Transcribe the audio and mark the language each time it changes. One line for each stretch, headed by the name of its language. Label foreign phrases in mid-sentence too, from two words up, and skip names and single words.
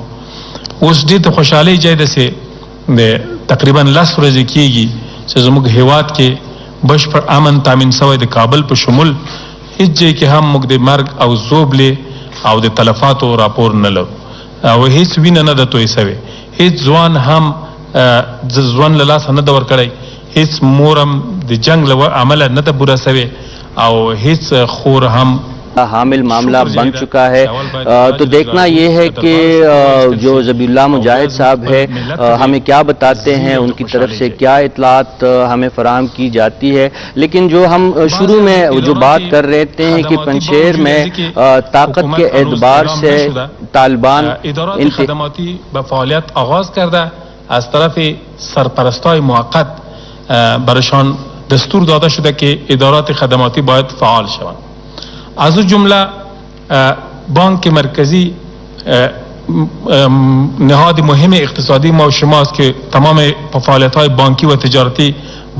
Pashto: اوس دې ته خوشحالۍ ځای ده چې د تقریبا 10 ورځې کېږي چې زموږ هیواد کې بشپړ امن تامین شوی، د کابل په شمول هیڅ ځای کې هم موږ د مرګ او زوبلې او د تلفاتو راپور نه لرو او هیڅ وینه نه ده توی شوې، هیڅ ځوان هم ځوان له لاسه نه ده ورکړی، هیڅ مور هم د جنگ له عمله نه ده بوره شوې او هیڅ خور هم
Urdu: حامل معاملہ بن چکا ہے. تو دیکھنا یہ ہے کہ جو ذبیح اللہ مجاہد صاحب ہے ہمیں کیا بتاتے ہیں، ان کی طرف سے کیا اطلاعات ہمیں فراہم کی جاتی ہے. لیکن جو ہم شروع میں جو بات کر رہے تھے کہ پنشیر میں طاقت کے اعتبار سے طالبان
Persian: خدماتی به فعالیت آغاز کرده، از طرف سرپرستای موقت برشان دستور داده شده که ادارات خدماتی باید فعال شوند. از جمله بانک مرکزی نهاد مهم اقتصادی ما و شماست که تمام فعالیت‌های بانکی و تجارتی به